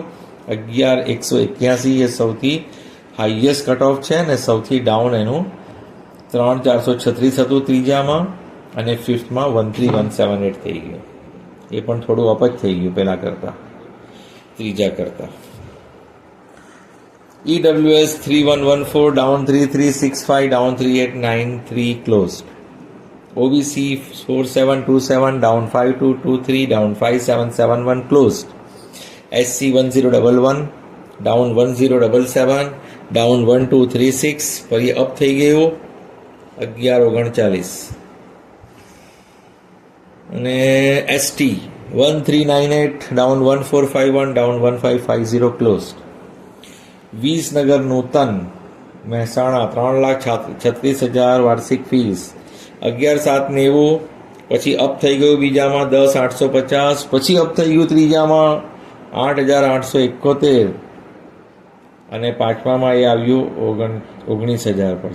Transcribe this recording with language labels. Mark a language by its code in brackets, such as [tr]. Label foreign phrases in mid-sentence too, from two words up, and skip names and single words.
[gu] 11,181 એ સૌથી [en] highest cut off [gu] છે ને સૌથી ડાઉન એનું 3,436 હતું ત્રીજામાં, અને ફિફ્થમાં 13,178 થઈ ગયું. એ પણ થોડું અપ જ થઈ ગયું પહેલા કરતા, ત્રીજા કરતા. [en] EWS 3114 down 3365 down 3893 closed. OBC 4727 down 5223 down 5771 closed. SC 1011 down 1077 down 1236 [gu] ફરી અપ થઈ ગયું [en] 1139. અને ST 1398 down 1451 down 1550 closed. [gu] વિસનગર નૂતન મહેસાણા 3,36,000 વાર્ષિક ફીસ 11,790, પછી અપ થઈ ગયું બીજામાં 10,850, પછી અપ થઈ ગયું ત્રીજામાં 8,871, અને પાંચમામાં એ આવ્યું 19,000 પર.